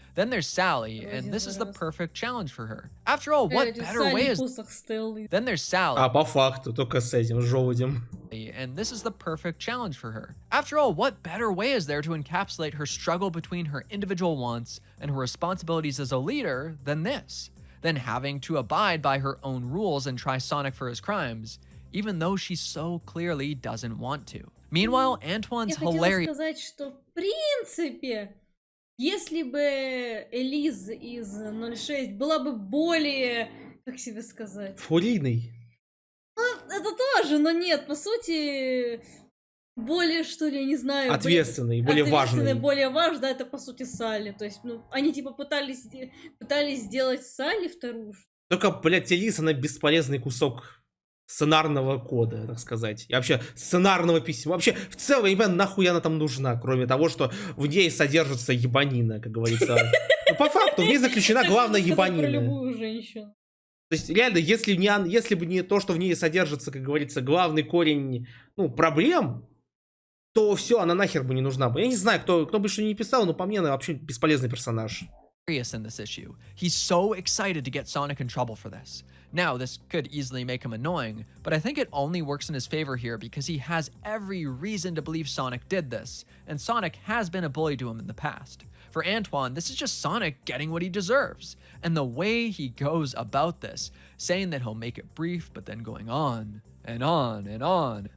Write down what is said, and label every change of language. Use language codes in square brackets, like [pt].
[en] Then there's Sally, and this is the perfect challenge for her. After all, what better way is... Then there's Sally. [ru] А по факту, только с этим, с желудем. [en] And this is the perfect challenge for her. After all, what better way is there to encapsulate her struggle between her individual wants and her responsibilities as a leader than this? Than having to abide by her own rules and try Sonic for his crimes, even though she so clearly doesn't want to. Meanwhile, Antoine's hilarious... [ru] Я хотела сказать, что в принципе, если бы Элиз из 06 была бы более, как себе сказать... Фурийный. Ну, это тоже, но нет, по сути, более, что ли, я не знаю... Ответственный, более важный. Более важный, да, это по сути Салли. То есть, ну, они типа пытались сделать Салли вторую. Только, блядь, Элиз, она бесполезный кусок сценарного кода, так сказать. И вообще, сценарного письма. Вообще, в целом, я не понимаю, нахуй она там нужна, кроме того, что в ней содержится ебанина, как говорится. Ну, по факту, в ней заключена главная ебанина. Про любую женщину. То есть, реально, если бы не то, что в ней содержится, как говорится, главный корень, ну, проблем, то все, она нахер бы не нужна бы. Я не знаю, кто бы что ни писал, но по мне она вообще бесполезный персонаж. [en] In this issue. He's so excited to get Sonic in trouble for this. Now, this could easily make him annoying, but I think it only works in his favor here because he has every reason to believe Sonic did this, and Sonic has been a bully to him in the past. For Antoine, this is just Sonic getting what he deserves, and the way he goes about this, saying that he'll make it brief, but then going on and on and on.